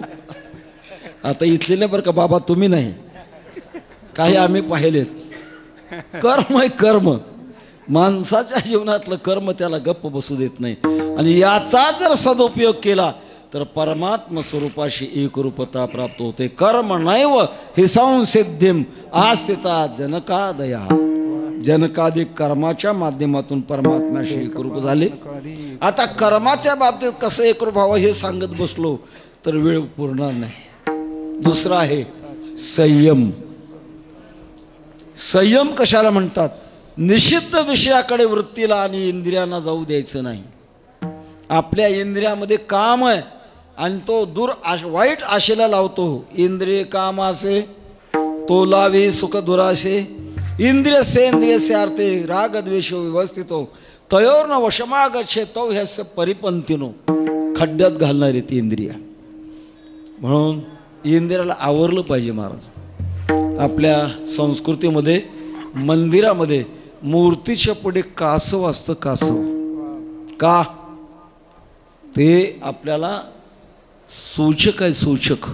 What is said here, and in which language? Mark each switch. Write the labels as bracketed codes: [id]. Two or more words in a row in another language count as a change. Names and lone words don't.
[mr] आता इथले नाही बरं का बाबा, तुम्ही नाही, काही आम्ही पाहिलेत. कर्म आहे कर्म. माणसाच्या जीवनातलं कर्म त्याला गप्प बसू देत नाही. आणि याचा जर सदुपयोग केला तर परमात्म स्वरूपाशी एकरूपता प्राप्त होते. [sa] कर्म नैव हि संसिद्धिम आस्थिता जनकादया. [mr] जनकादिक कर्माच्या माध्यमातून परमात्म्याशी एकरूप झाले. आता कर्माच्या बाबतीत कसं एकरूप व्हावं हे सांगत बसलो तर वेळ पुरणार नाही. दुसरा आहे संयम. संयम कशाला म्हणतात? निषिद्ध विषयाकडे वृत्तीला आणि इंद्रियांना जाऊ द्यायचं नाही. आपल्या इंद्रियामध्ये काम आहे आणि तो वाईट आशेला लावतो. इंद्रिय काम असे तो लावी सुख दुराशे [sa] इंद्रिय सेंद्रिय अर्थे राग द्वेष व्यवस्थितो तयोर न वशमागच्छे तो ह्यास परिपंथीनो. [mr] खड्ड्यात घालणारी ती इंद्रिया. म्हणून इंद्रियाला आवरलं पाहिजे. महाराज आपल्या संस्कृतीमध्ये मंदिरामध्ये मूर्तीच्या पुढे कासव असतं. कासव का? ते आपल्याला सूचक आहे. सूचक.